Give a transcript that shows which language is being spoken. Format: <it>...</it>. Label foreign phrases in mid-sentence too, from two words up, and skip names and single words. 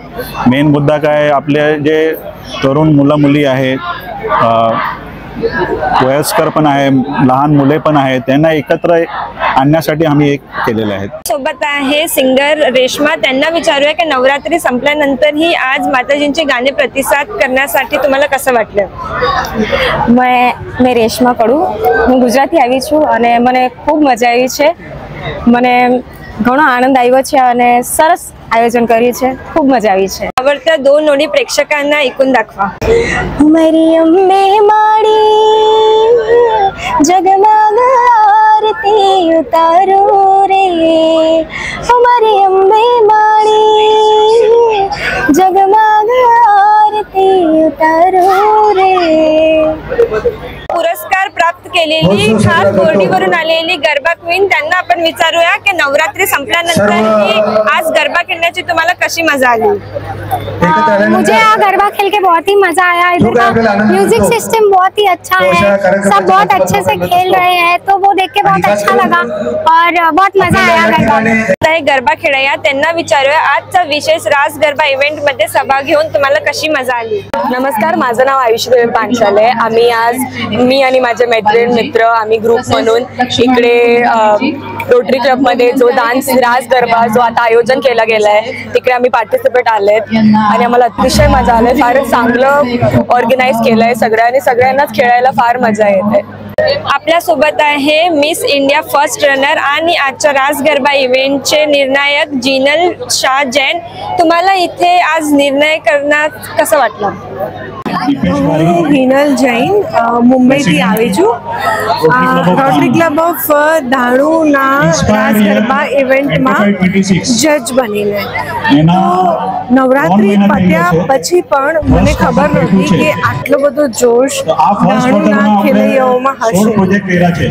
<mr>मेन मुद्दा काय, आपले जे तरुण मुलं मुली आहेत, वयस्कर पण आहे, लहान मुले पण आहेत, त्यांना एकत्र आणण्यासाठी आम्ही एक केलेले आहेत. सोबत आहे सिंगर रेश्मा. त्यांना विचारूया की नवरात्री संपल्यानंतर ही आज माताजींचे गाणे प्रतिसाद करण्यासाठी तुम्हाला कसं वाटलं?</mr> <gu>મેં રેશમા કડું, હું ગુજરાતી આવી છું અને મને ખૂબ મજા આવી છે. મને ઘણો આનંદ આવ્યો છે અને સરસ આયોજન કર્યું છે. ખૂબ મજા આવી છે.</gu> <mr>आवडत्या 2 ओळी प्रेक्षकांना ऐकून दाखवा.</mr> <gu>મારી અંબે માડી જગમગ આરતી ઉતારો રે, અમારી અંબે માડી જગમગ આરતી ઉતારો रे.</gu> <mr>पुरस्कार प्राप्त केलेली खास बोर्डीवरून आलेली गरबा क्वीन, त्यांना आपण विचारूया की नवरात्री संपल्यानंतर ही आज गरबा खेळण्याची तुम्हाला कशी मजा आली?</mr> <hi>मुझे यहाँ गरबा खेल के बहुत ही मजा आया। इधर का</hi> <en>music system</en> <hi>बहुत ही अच्छा है, सब बहुत अच्छे से खेल रहे हैं, तो वो देख के बहुत अच्छा लगा और बहुत मजा आया गरबा में।</hi> <mr>गरबा खेळूया, त्यांना विचारूया आजचा विशेष रास गरबा इव्हेंट मध्ये सहभाग घेऊन तुम्हाला कशी मजा आली। नमस्कार, माझं नाव आयुष्यदेवी पांचाले। आम्ही आज मी आणि माझे मैत्रीण मित्र आम्ही ग्रुप म्हणून इकडे रोटरी क्लब मध्ये जो डान्स रास गरबा जो आता आयोजन केला गेलाय तिकडे आम्ही पार्टिसिपेट आलेत आणि आम्हाला अतिशय मजा आली। फार चांगलं ऑर्गनाइज केलंय सगळ्यांनी, सगळ्यांनाच खेळायला फार मजा येते। आपल्या सोबत आहे</mr> <en>Miss India first runner</en> <mr>आणि आजच्या रास गरबा इव्हेंटचे निर्णायक जिनल शाह जैन। तुम्हाला इथे आज निर्णय करण्यात कसं वाटलं?</mr> <gu>હું હિનલ જૈન મુંબઈથી આવી છું। રોટરી ક્લબ ઓફ ધાણુના રાસ ગરબા ઇવેન્ટમાં જજ બનીને તો નવરાત્રી પત્યા પછી પણ મને ખબર નહોતી કે આટલો બધો જોશ ધાણુના ખેલૈયાઓમાં હશે।</gu>